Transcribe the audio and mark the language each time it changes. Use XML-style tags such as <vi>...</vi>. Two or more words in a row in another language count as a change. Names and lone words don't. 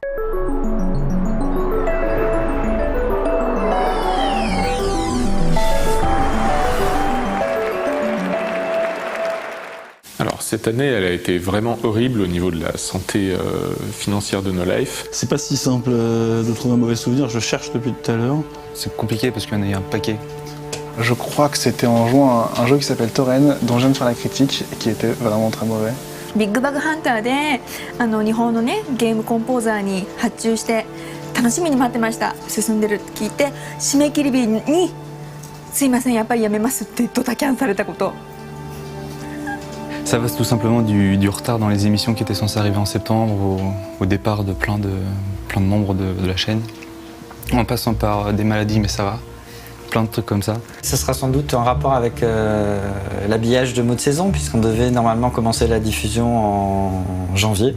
<fr>Alors, cette année, elle a été vraiment horrible au niveau de la santé financière de No Life. C'est pas si simple de trouver un mauvais souvenir, je cherche depuis tout à l'heure. C'est compliqué parce qu'il y en a un paquet. Je crois que c'était en jouant à un jeu qui s'appelle Torren, dont j'aime faire la critique et qui était vraiment très mauvais.</fr> <ja>Big Bug Hunter で日本のねゲームコンポーザーに発注して楽しみに待ってました。進んでるって聞いて締め切り日にすいませんやっぱりやめますってドタキャンされたこと。</ja> <fr>Ça va tout simplement du retard dans les émissions qui étaient censées arriver en septembre, au départ de plein de membres de la chaîne, en passant par des maladies, mais ça va. Plein de trucs comme ça. Ça sera sans doute en rapport avec l'habillage de mots de saison, puisqu'on devait normalement commencer la diffusion en janvier.</fr>